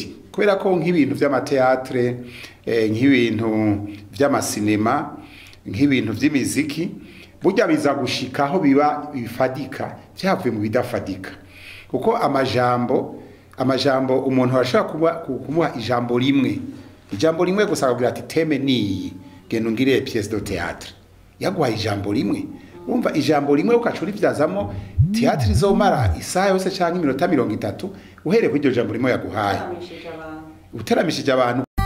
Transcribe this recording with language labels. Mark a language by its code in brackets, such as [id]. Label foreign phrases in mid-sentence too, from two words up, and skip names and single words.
[rn] kubera ko nk'ibintu by'amateatre nk'ibintu by'amasinema nk'ibintu by'imiziki burya biza gushikaho biba bifadika byavuye mu bidafadika kuko amajambo umuntu arashaka kumuha ijambo rimwe gusa akabwira ati teme niyi genda ungire [fr] pièce de théâtre [rn] yaguha ijambo rimwe umva ijambo rimwe ukacura ibyazamo théâtre izomara isaha yose cyangwa iminota 30 uhereye kuri iryo jambo rimwe yaguhaye utaramishije abantu